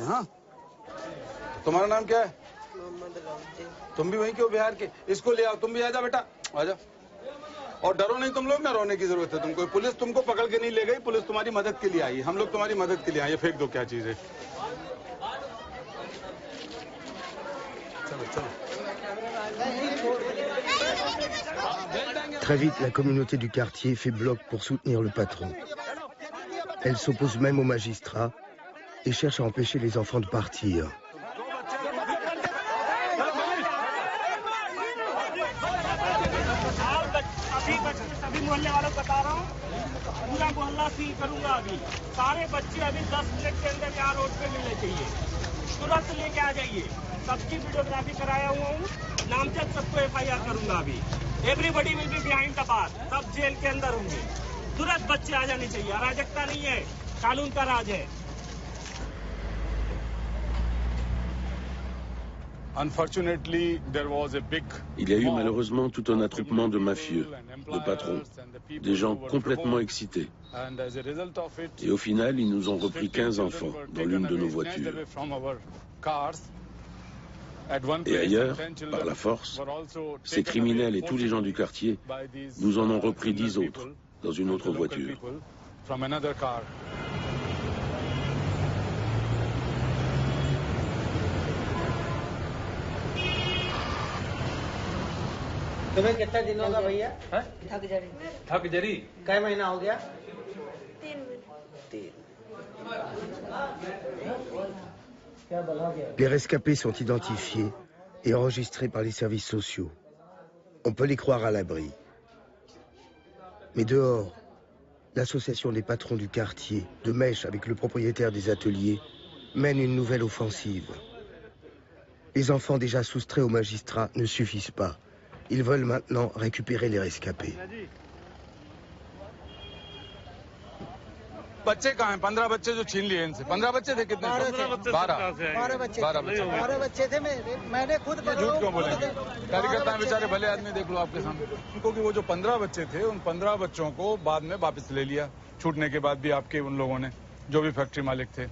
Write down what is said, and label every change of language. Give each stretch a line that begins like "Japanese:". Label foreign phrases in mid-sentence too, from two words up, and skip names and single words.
Hindi: हाँ, तुम्हारा नाम क्या है? तुम भी वहीं के हो, बिहार के? इसको ले आओ, तुम भी आ जाओ बेटा, आ जाओ। और डरो नहीं तुम लोग, ना रोने की जरूरत है तुमको। पुलिस तुमको पकड़ के नहीं ले गई, पुलिस तुम्हारी मदद के लिए आई। हम लोग तुम्हारी मदद के लिए आए। फेंक दो क्या चीज है। चलो चलो।
French: Très vite, la communauté du quartier fait bloc pour soutenir le patron. Elle s'oppose même aux magistrats et cherche à empêcher les enfants de partir.
Hindi: सभी मोहल्ले वालों को बता रहा हूँ, पूरा मोहल्ला सील करूंगा। अभी सारे बच्चे अभी 10 मिनट के अंदर यहाँ रोड पे मिलने चाहिए। तुरंत लेके आ जाइए। सबकी वीडियोग्राफी कराया हुआ हूँ, नामजद सबको FIR करूंगा। अभी
English: everybody will be behind the bar,
Hindi: सब जेल के अंदर होंगे। तुरंत बच्चे आ जाने चाहिए। अराजकता नहीं है, कानून का राज है।
French: Il y a eu malheureusement tout un attroupement de mafieux, de patrons, des gens complètement excités. Et au final, ils nous ont repris 15 enfants dans l'une de nos voitures. Et ailleurs, par la force, ces criminels et tous les gens du quartier nous en ont repris 10 autres dans une autre voiture.
Hindi: तुम्हें कितना दिन होगा भैया? थक जरी कई महीना हो गया? 3
French: Les rescapés sont identifiés et enregistrés par les services sociaux. On peut les croire à l'abri. Mais dehors, l'association des patrons du quartier, de mèche avec le propriétaire des ateliers, mène une nouvelle offensive. Les enfants déjà soustraits aux magistrats ne suffisent pas. Ils veulent maintenant récupérer les rescapés.
Hindi: बच्चे कहाँ हैं? 15 बच्चे जो छीन लिए इनसे। 15 बच्चे थे कितने? 12 बच्चे थे। मैंने खुद झूठ क्यों बोले? कार्यकर्ता बेचारे भले आदमी, देख लो आपके सामने। उनको कि वो जो 15 बच्चे थे, उन 15 बच्चों को बाद में वापस ले लिया, छूटने के बाद भी आपके उन लोगों ने, जो भी फैक्ट्री मालिक थे।